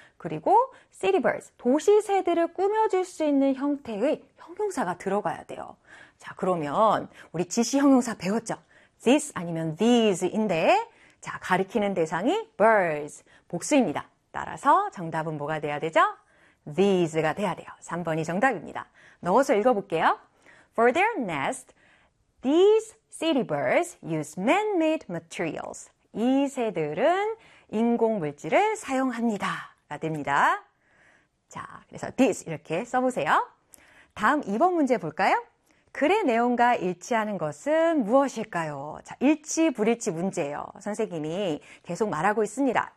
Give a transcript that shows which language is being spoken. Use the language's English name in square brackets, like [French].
[Korean] 그리고 city birds, 도시 새들을 꾸며줄 수 있는 형태의 형용사가 들어가야 돼요. 자, 그러면 우리 지시 형용사 배웠죠? this 아니면 these인데, 자, 가리키는 대상이 birds, 복수입니다. 따라서 정답은 뭐가 돼야 되죠? These가 돼야 돼요. 3번이 정답입니다. 넣어서 읽어볼게요. [English] For their nest, these city birds use man-made materials. [Korean] 이 새들은 인공물질을 사용합니다. 가 됩니다. 자, 그래서 this 이렇게 써보세요. 다음 2번 문제 볼까요? 글의 내용과 일치하는 것은 무엇일까요? 자, 일치 불일치 문제예요. 선생님이 계속 말하고 있습니다.